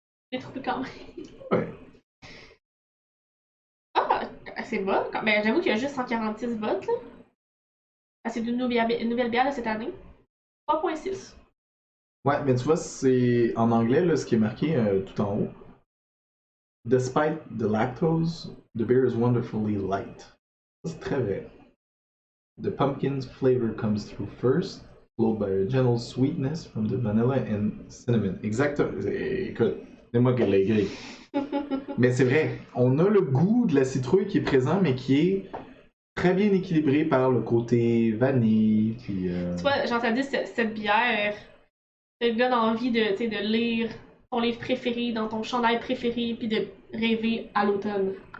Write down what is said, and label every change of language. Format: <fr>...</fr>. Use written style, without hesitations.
<fr>J'ai trouvé quand même. Ouais. Ah, c'est bon. Mais j'avoue qu'il y a juste 146 votes, là. Ah, c'est une nouvelle bière de cette année. 3.6. Ouais, mais tu vois, c'est en anglais, là, ce qui est marqué tout en haut.</fr> <en>Despite the lactose, the beer is wonderfully light.</en> <fr>C'est très vrai.</fr> <en>The pumpkin's flavor comes through first, followed by a gentle sweetness from the vanilla and cinnamon.</en> <fr>Exactement. Écoute, c'est moi qui l'ai écrit. Mais c'est vrai, on a le goût de la citrouille qui est présent, mais qui est très bien équilibré par le côté vanille. Puis, Tu vois, j'ai entendu cette bière, te donne envie de lire ton livre préféré dans ton chandail préféré, puis de rêver à l'automne.</fr>